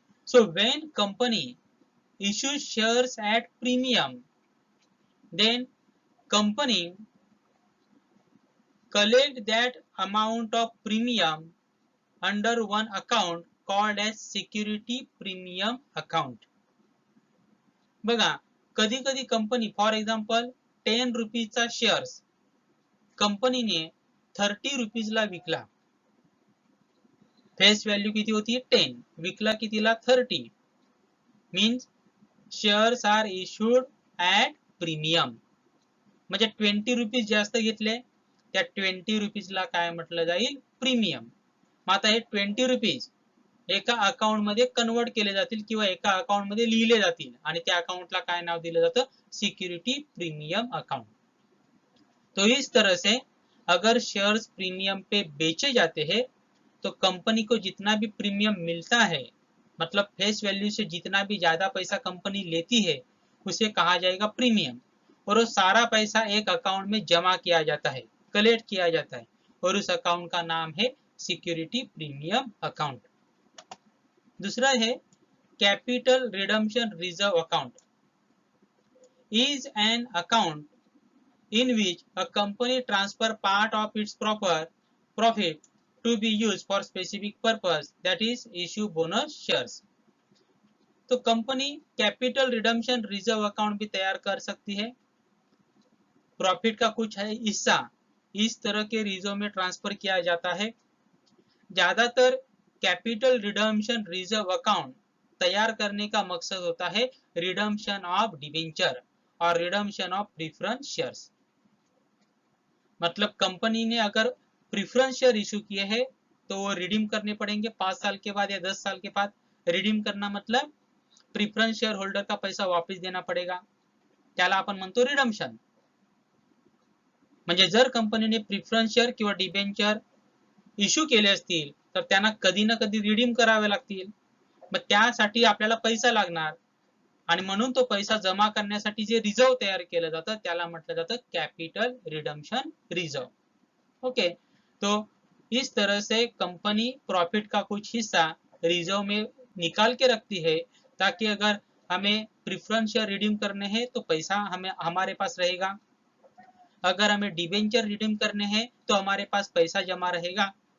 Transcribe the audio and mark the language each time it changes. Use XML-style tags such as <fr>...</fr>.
<en>So when company issues shares at premium, then company collect that amount of premium under one account called as security premium account.</en> <mr>बघा, कधी कधी company for example 10 रुपीजचा shares कंपनीने 30 रुपीजला विकला. Face value किती होती? 10, विकला कितीला? 30.</mr> <en>Means shares are issued at premium.</en> <mr>म्हणजे 20 रुपीज जास्त घेतले, त्या 20 रुपीजला काय म्हटलं जाईल? प्रीमियम. मग आता हे 20 रुपीज एका अकाउंट मध्ये कन्वर्ट केले जातील किंवा एका अकाउंट मध्ये लिहिले जातील, आणि त्या अकाउंटला काय नाव दिलं जातं?</mr> <hi>Security premium account. तो इस तरह से अगर शेयर्स प्रीमियम पे बेचे जाते हैं तो कंपनी को जितना भी प्रीमियम मिलता है, मतलब फेस वैल्यू से जितना भी ज्यादा पैसा कंपनी लेती है उसे कहा जाएगा प्रीमियम, और वो सारा पैसा एक अकाउंट में जमा किया जाता है, कलेक्ट किया जाता है, और उस अकाउंट का नाम है सिक्योरिटी प्रीमियम अकाउंट. दूसरा है capital redemption reserve account.</hi> <en>Is an account in which a company transfer part of its profit to be used for specific purpose, that is issue bonus shares.</en> <hi>तो company capital redemption reserve account भी तैयार कर सकती है, profit का कुछ है हिस्सा इस तरह के रिजर्व में ट्रांसफर किया जाता है। ज्यादातर कैपिटल रिडम्पशन रिजर्व अकाउंट तैयार करने का मकसद होता है रिडम्पशन ऑफ डिबेंचर और रिडम्पशन ऑफ प्रेफरेंस शेयर्स। मतलब कंपनी ने अगर प्रेफरेंस शेयर इशू किए हैं तो वो रिडीम करने पड़ेंगे 5 साल के बाद या 10 साल के बाद। रिडीम करना मतलब प्रेफरेंस शेयर होल्डर का पैसा वापस देना पडेगा,</hi> <mr>त्याला आपण म्हणतो रिडम्पशन। म्हणजे जर कंपनीने प्रेफरेंस शेयर किंवा डिबेंचर इश्यू केले असतील तर त्यांना कधी ना कधी रिडीम करावे लागतील, मग त्यासाठी आपल्याला पैसा लागणार आणि म्हणून तो पैसा जमा करण्यासाठी जे रिजर्व तयार केलं जातं त्याला म्हटलं जातं कैपिटल रिडम्पशन रिजर्व।</mr> <hi>ओके, तो इस तरह से कंपनी प्रॉफिट का कुछ हिस्सा रिजर्व में निकाल के रखती है ताकि अगर हमें प्रेफरेंस शेयर रिडीम करने हैं तो पैसा हमें हमारे पास रहेगा, अगर हमें डिबेंचर रिडीम करने हैं तो हमारे पास पैसा जमा रहेगा।</hi>